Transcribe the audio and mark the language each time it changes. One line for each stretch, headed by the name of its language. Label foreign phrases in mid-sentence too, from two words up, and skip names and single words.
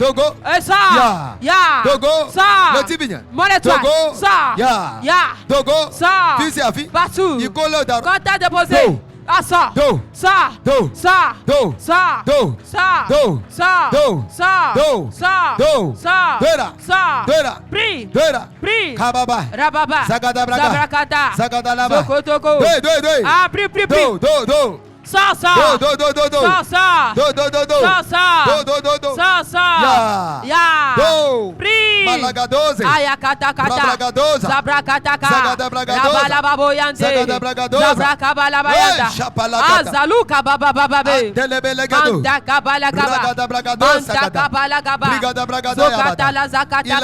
French: Et sors. Ya. Mon étoile. Sors. Ya. Sors. Partout. Quand t'as déposé. Sors. Prie. Kababa. Rababa. Zagadabraga. Zabrakata. Zagadalaba. Sokotoko. Prie. Prie. Sors. Ya. Prie. Malagadoze. Ayakatakata. Rabragadoza. Zabrakataka. Zagadabragadoza. Rabalababoyande. Zagadabragadoza. Zabrakabalabayanda. Shapalakata. Azaluka babababe. Antelebelegado. Mandakabalagaba. Ragadabragadoza. Mandakabalagaba. Brigadabradaya. Zokatala zakataka.